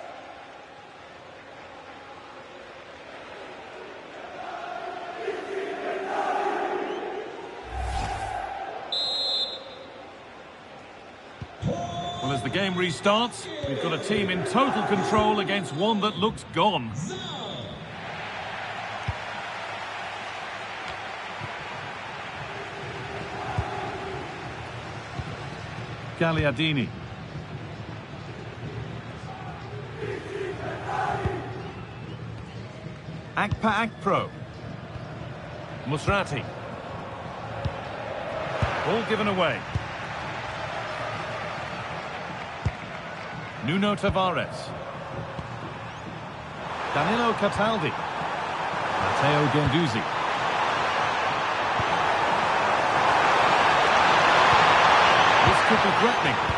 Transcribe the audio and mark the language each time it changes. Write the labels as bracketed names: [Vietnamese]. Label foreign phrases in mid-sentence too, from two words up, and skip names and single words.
[English] Well, as the game restarts, we've got a team in total control against one that looks gone. Gagliardini. Akpa Akpro. Musrati. Ball given away. Nuno Tavares. Danilo Cataldi. Matteo Guendouzi. This could be threatening.